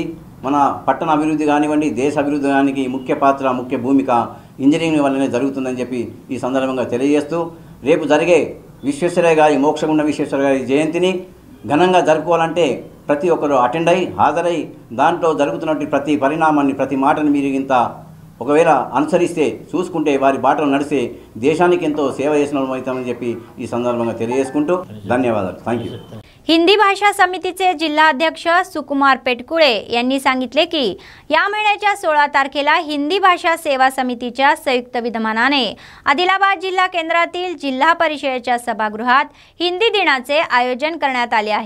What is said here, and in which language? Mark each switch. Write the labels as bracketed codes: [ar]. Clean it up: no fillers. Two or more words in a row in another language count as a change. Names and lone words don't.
[te] మన పట్టణ అభివృద్ధి కానివ్వండి దేశ అభివృద్ధికి ముఖ్య పాత్ర ముఖ్య భూమిక ఇంజనీరింగ్ వల్లనే జరుగుతుందని చెప్పి ఈ సందర్భంగా తెలియజేస్తూ రేపు జరిగే విశ్వేశ్వరయ్య గారి మోక్షగుండ విశ్వేశ్వరయ్య గారి జయంతిని ఘనంగా జరుపుకోవాలంటే ప్రతి ఒక్కరు అటెండ్ అయ్యి హాజరై దాంట్లో జరుగుతున్నటువంటి ప్రతి పరిణామాన్ని ప్రతి మాటను మీరు ఇంత ఒకవేళ అనుసరిస్తే చూసుకుంటే వారి బాటలో నడిస్తే దేశానికి ఎంతో సేవ చేసిన అవుతామని చెప్పి ఈ సందర్భంగా తెలియజేసుకుంటూ ధన్యవాదాలు. [en] Thank you. [mr] हिंदी भाषा समितीचे जिल्हाध्यक्ष सुकुमार पेटकुळे यांनी सांगितले की या महिन्याच्या 16 तारखेला हिंदी भाषा सेवा समितीच्या संयुक्त विद्यमानाने आदिलाबाद जिल्हा केंद्रातील जिल्हा परिषदेच्या सभागृहात हिंदी दिनाचे आयोजन करण्यात आले आहे.